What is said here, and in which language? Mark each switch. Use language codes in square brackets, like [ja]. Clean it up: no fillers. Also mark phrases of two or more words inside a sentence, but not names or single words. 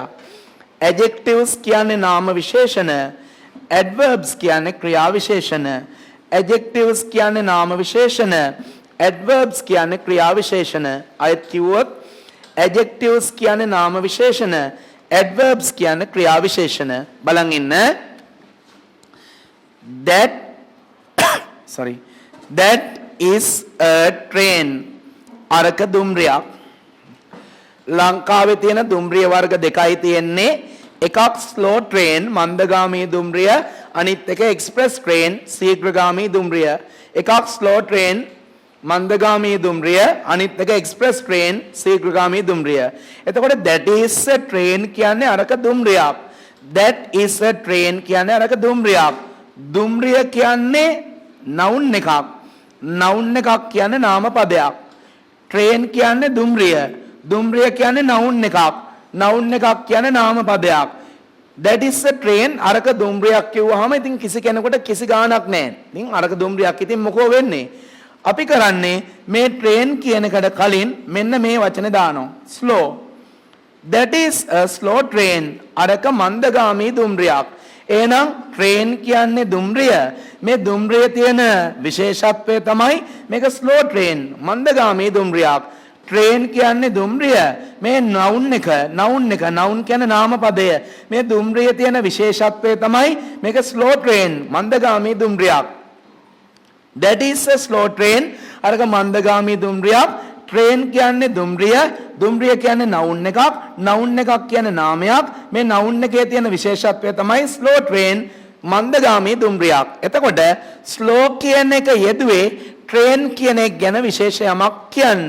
[si] Adjectives කියන්නේ නාම විශේෂණ. Adverbs කියන්නේ ක්‍රියා විශේෂණ. Adjectives කියන්නේ නාම විශේෂණ. Adverbs කියන්නේ ක්‍රියා විශේෂණ. අයත් කිව්වොත් adjectives කියන්නේ නාම විශේෂණ. Adverbs කියන්නේ ක්‍රියා විශේෂණ. බලන් ඉන්න. [en] That is a train. [si] අරක දුම්රියක්. ලංකාවේ තියෙන දුම්රිය වර්ග දෙකයි තියෙන්නේ. එකක් [en] slow train [si] මන්දගාමී දුම්රිය, අනිත් එක [en] express train [si] ශීඝ්‍රගාමී දුම්රිය. එකක් [en] slow train [si] මන්දගාමී දුම්රිය, අනිත් එක [en] express train [si] ශීඝ්‍රගාමී දුම්රිය. එතකොට [en] that is a train [si] කියන්නේ අරක දුම්රියක්. [en] That is a train [si] කියන්නේ අරක දුම්රියක්. දුම්රිය කියන්නේ noun එකක්. noun එකක් කියන්නේ නාම පදයක්. train කියන්නේ දුම්රිය. දුම්රිය කියන්නේ noun එකක්. noun එකක් කියන්නේ නාම පදයක්. [en] that is a train [si] අරක දුම්රියක් කිව්වහම ඉතින් කිසි කෙනෙකුට කිසි ගාණක් නැහැ. ඉතින් අරක දුම්රියක් ඉතින් මොකෝ වෙන්නේ? අපි කරන්නේ මේ train කියන එකට කලින් මෙන්න මේ වචනේ දානවා. [en] slow. that is a slow train. [si] අරක මන්දගාමී දුම්රියක්. එහෙනම් train කියන්නේ දුම්රිය. මේ දුම්රිය තියෙන විශේෂත්වය තමයි මේක [en] slow train [si] මන්දගාමී දුම්රියක්. train කියන්නේ දුම්රිය. මේ noun කියන්නේ නාම පදය. මේ දුම්රිය තියෙන විශේෂත්වය තමයි මේක [en] slow train [si] මන්දගාමී දුම්රියක්. [en] that is a slow train [si] අරක මන්දගාමී දුම්රියක්. train කියන්නේ දුම්රිය. දුම්රිය කියන්නේ noun එකක්. noun එකක් කියන්නේ නාමයක්. මේ noun එකේ තියෙන විශේෂත්වය තමයි [en] slow train [si] මන්දගාමී දුම්රියක්. එතකොට slow කියන එක යෙදුවේ train කියන එක ගැන විශේෂ යමක් කියන්න.